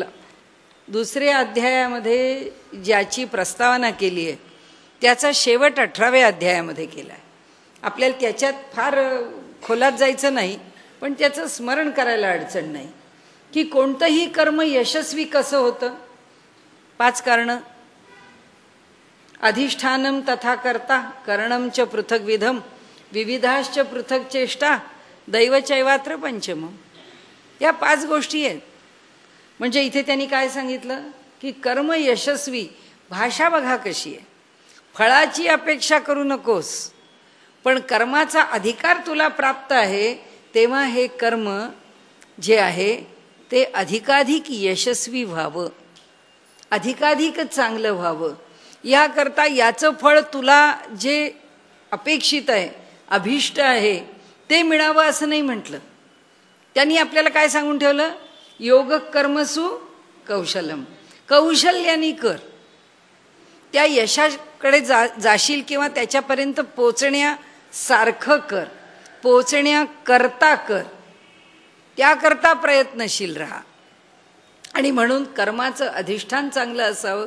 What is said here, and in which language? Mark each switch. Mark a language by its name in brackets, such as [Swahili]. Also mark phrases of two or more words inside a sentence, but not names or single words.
[Marathi] दुसऱ्या अध्यायामध्ये ज्याची प्रस्तावना केली आहे त्याचा शेवट 18व्या अध्यायामध्ये केला आहे. आपल्याला त्याच्यात फार खोलात जायचं नाही, पण त्याचं स्मरण करायला अडचण नाही की कोणतंही कर्म यशस्वी कसं होतं. 5 कारणं. [Sanskrit] अधिष्ठानम तथा कर्ता, करणम च पृथग्विधम, विविधाश्च पृथक चेष्टा, दैवचैवात्र पंचमम. [Marathi] या 5 गोष्टी आहेत. म्हणजे इथे त्यांनी काय सांगितलं की कर्म यशस्वी, भाषा बघा कशी आहे. फळाची अपेक्षा करू नकोस, पण कर्माचा अधिकार तुला प्राप्त आहे तेव्हा हे कर्म जे आहे ते अधिकाधिक यशस्वी व्हावं, अधिकाधिक चांगलं व्हावं. याकरता याचं फळ तुला जे अपेक्षित आहे, अभिष्ट आहे ते मिळावं असं नाही म्हटलं. त्यांनी आपल्याला काय सांगून ठेवलं, [Sanskrit] योग कर्मसु कौशलम, [Marathi] कौशल्याने कर. त्या यशाकडे जाशील किंवा त्याच्यापर्यंत पोचण्यासारखं कर, पोचण्याकरता कर, त्याकरता प्रयत्नशील राहा. आणि म्हणून कर्माचं अधिष्ठान चांगलं असावं.